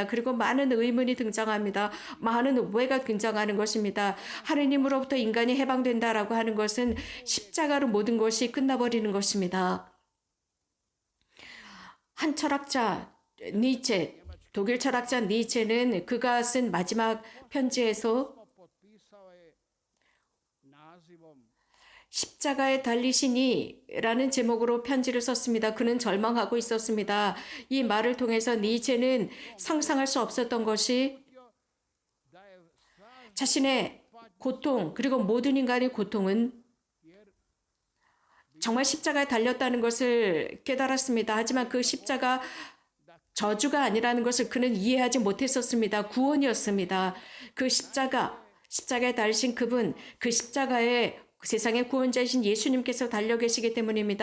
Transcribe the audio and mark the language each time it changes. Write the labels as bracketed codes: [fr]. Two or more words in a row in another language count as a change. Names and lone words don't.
[ko] 그리고 많은 의문이 등장합니다. 많은 왜가 등장하는 것입니다. 하나님으로부터 인간이 해방된다라고 하는 것은 십자가로 모든 것이 끝나버리는 것입니다. 한 철학자 니체 독일 철학자 니체는 그가 쓴 마지막 편지에서 [hr] potpisao je nazivom [ko] 십자가에 달리시니라는 제목으로 편지를 썼습니다. 그는 절망하고 있었습니다. 이 말을 통해서 니체는 상상할 수 없었던 것이 [hr] da je sva [ko] 자신의 고통 그리고 모든 인간의 고통은 정말 십자가에 달렸다는 것을 깨달았습니다. 하지만 그 십자가 저주가 아니라는 것을 그는 이해하지 못했었습니다. 구원이었습니다. 그 십자가에 달리신 그분, 그 십자가에 세상의 구원자이신 예수님께서 달려 계시기 때문입니다.